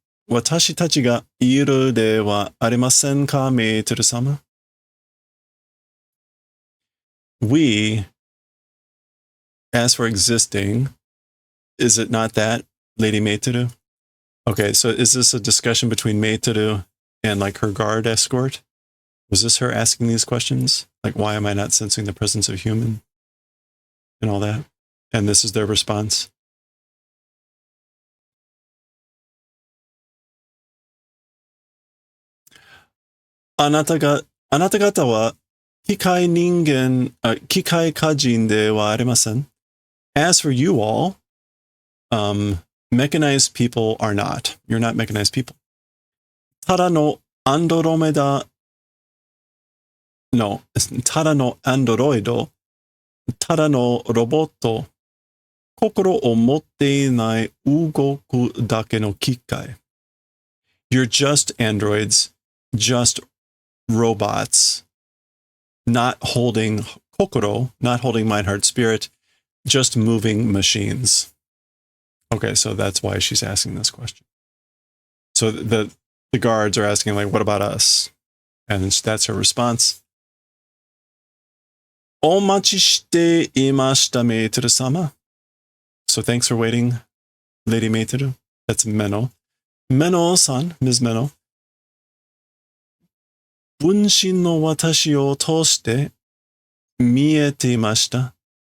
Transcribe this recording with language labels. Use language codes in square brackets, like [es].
[ja] 私たちがいるではありませんか、メイトル様? [en] We, as for existing, is it not that, Lady Meitoru? Okay, so is this a discussion between Meitoru and like her guard escort? Was this her asking these questions? Like, why am I not sensing the presence of human? And all that? And this is their response? [ja] あなた方は機械化人ではありません. [en] As for you all, mechanized people are not. You're not mechanized people. [ja] ただのアンドロメダ No, ただのアンドロイド、ただのロボット、心を持っていない動くだけの機械. [en] You're just androids, just robots, not holding kokoro, not holding mind, heart, spirit, just moving machines. Okay, so that's why she's asking this question. So the guards are asking, like, what about us? And that's her response. [ja] お待ちしていました、メイトル様. [en] So thanks for waiting, Lady Meitoru. That's Meno. Meno-san, Ms. Meno. [ja] 分身の私を通して見えていました。